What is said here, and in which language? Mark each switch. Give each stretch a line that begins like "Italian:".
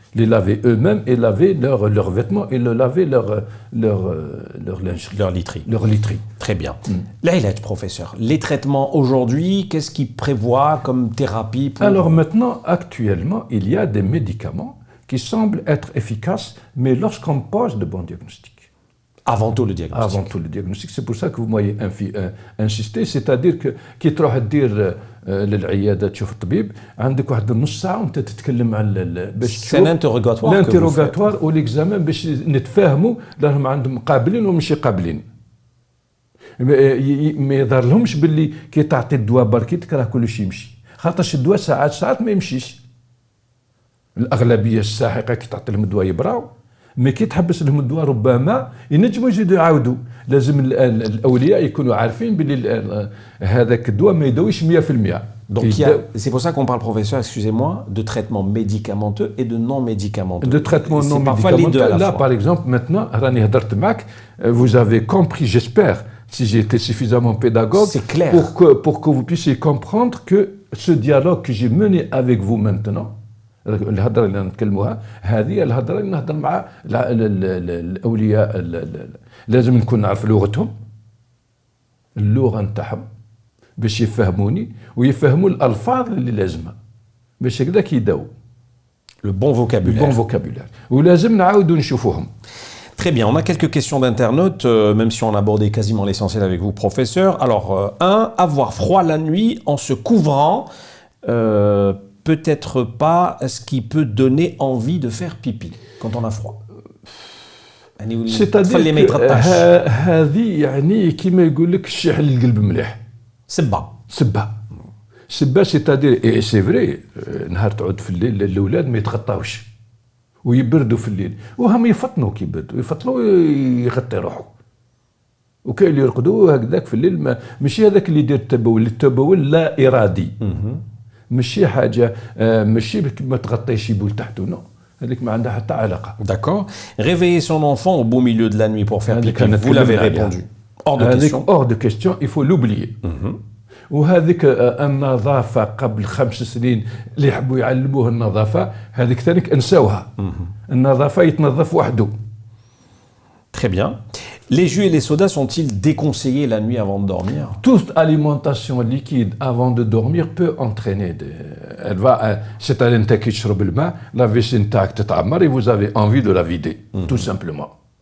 French: Les laver eux-mêmes et laver leurs vêtements et laver leur lingerie. Leur literie. Leur literie. Très bien. L'Aïlet, professeur, les traitements aujourd'hui, qu'est-ce qu'ils prévoient comme thérapie pour... Alors maintenant, actuellement, il y a des médicaments qui semblent être efficaces, mais lorsqu'on pose de bons diagnostics. Avant tout le diagnostic. Avant tout le diagnostic. C'est pour ça que vous m'avez insisté, c'est-à-dire que
Arabic: كي تروح تدير للعياده تشوف الطبيب عندك واحد النص ساعه وانت تتكلم على باش تشوف الانتروغاتوار والاكزامان باش نتفاهموا راهم عندهم قابلين ومش قابلين. ما يظهر لهمش باللي كي تعطي الدواء بركي تكره كل شيء يمشي، خاطرش الدواء ساعات ما يمشيش. الاغلبيه الساحقه كي تعطي لهم الدواء يبراو، مي كي تحبس لهم الدواء ربما ينجموا يزيدوا يعاودوا. لازم الاولياء يكونوا عارفين باللي هذاك الدواء ما يداويش 100%.
French: Donc c'est pour ça qu'on parle, professeur, excusez-moi, de traitement médicamenteux et de non médicamenteux. De traitement non médicamenteux. Là, par exemple, maintenant,
Arabic: Rani Hadart Mak,
French: vous avez compris, j'espère, si j'ai été suffisamment pédagogue, c'est clair, pour que vous puissiez comprendre que ce dialogue que j'ai mené avec vous maintenant,
Arabic: الهضره اللي نتكلموها هذه الهضره اللي نهضر مع الاولياء، لازم نكون نعرف لغتهم، اللغه نتاعهم باش يفهموني ويفهموا الالفاظ اللي لازمها باش هكذاك يداو.
French: Le bon vocabulaire.
Arabic: ولازم نعاودوا نشوفوهم.
French: Très bien, on a quelques questions d'internautes, même si on a abordé quasiment l'essentiel avec vous, professeur. Alors, avoir froid la nuit en se couvrant, peut-être pas ce qui peut donner envie de faire pipi quand on a froid. C'est-à-dire que
Arabic: هذه يعني كيما يقول لك الشحن القلب مليح. سبا
French: c'est-à-dire et c'est vrai
Arabic: نهار تعود في الليل الاولاد ما يتغطاوش ويبردوا في الليل وهم يفطنوا كي يبردوا يفطنوا يغطي روحه، وكاين اللي يرقدوا هكذاك في الليل ماشي هذاك اللي يدير التبول لا ارادي. ماشي حاجه ماشي ما تغطيش يبول تحته، نو هذيك ما عندها حتى علاقه.
French: D'accord. Réveiller son enfant au beau milieu de la nuit pour faire pipi, vous l'avez répondu. Hors de question, il faut l'oublier.
Arabic: وهذيك النظافه قبل 5 سنين اللي يحبوا يعلموه النظافه هذيك ثاني انساوها. النظافه يتنظف وحده.
French: Très bien. Les jus et les sodas sont-ils déconseillés la nuit avant de dormir? Toute alimentation liquide avant de dormir peut entraîner elle va, c'est-à-dire que tu bois le main, la vessie intacte et vous avez envie de la vider, tout simplement.